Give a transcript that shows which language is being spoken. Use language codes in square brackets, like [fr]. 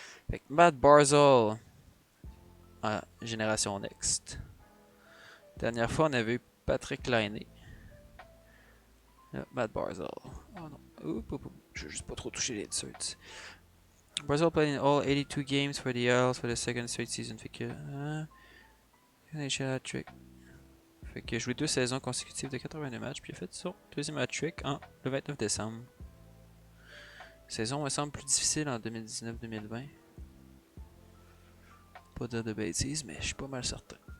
[fr] Fait que Matt Barzal en génération Next. Dernière fois, on avait eu Patrick Laine. Matt Barzal. Oh non. Je veux juste pas trop toucher les inserts. [en] Barzal played in all 82 games for the Isles for the second straight season. [fr] Fait que. NHL hat-trick. Fait qu'il a joué 2 saisons consécutives de 82 matchs, puis il a fait son deuxième hat-trick le 29 décembre. Saison me semble plus difficile en 2019-2020. Pas dire de bêtises, mais je suis pas mal certain.